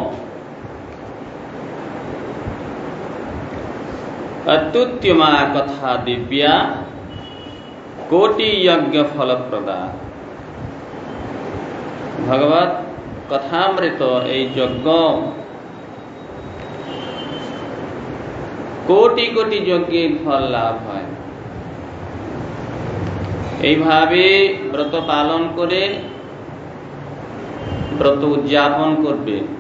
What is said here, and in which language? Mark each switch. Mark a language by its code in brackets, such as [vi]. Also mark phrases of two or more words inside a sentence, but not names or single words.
[sa] अत्युत्तमा कथा दिव्या कोटि यज्ञ फलप्रदा। [bn] भगवत कथामृत এই যজ্ঞ কোটি কোটি যজ্ঞের ফল লাভ হয়। এইভাবে ব্রত পালন করে ব্রত উদযাপন করবে।